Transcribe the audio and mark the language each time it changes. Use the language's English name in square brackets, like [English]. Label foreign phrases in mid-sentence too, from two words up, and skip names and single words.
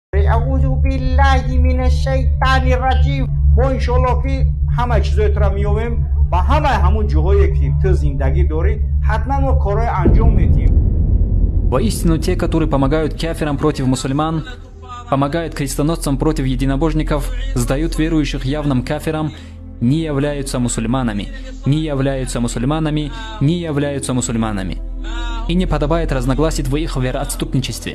[Arabic] أعوذ بالله من الشيطان الرجيم. [Tajik] мо иншаллоҳ ки ҳама чизоятро меёбем ба ҳамаи ҳамун ҷоҳое ки ту зиндагӣ дорӣ, ҳатман мо корҳои анҷом медиҳем. [Russian] Воистину, те, которые помогают кафирам против мусульман, помогают крестоносцам против единобожников, сдают верующих явным кафирам, не являются мусульманами, не являются мусульманами, не являются мусульманами. И не подобает разногласить в их вероотступничестве.